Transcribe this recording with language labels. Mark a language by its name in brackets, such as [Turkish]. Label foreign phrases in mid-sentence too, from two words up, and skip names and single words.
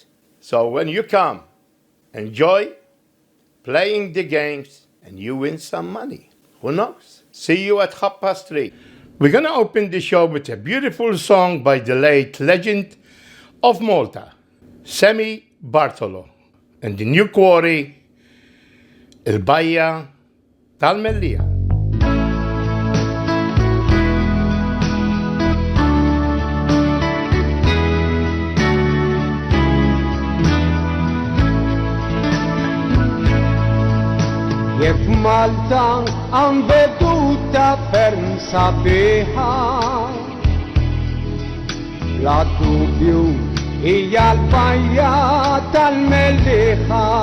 [English] So when you come, enjoy playing the games and you win some money. Who knows? See you at 3:30. We're going to open the show with a beautiful song by the late legend of Malta, SAMMY BARTOLO, and the new QUARRY, BAJJA TAL-MELLIEHA. [Maltese] Jek Malta għan veduta ferm sabiħa, la dubju hija l-bajja tal-mellieħa,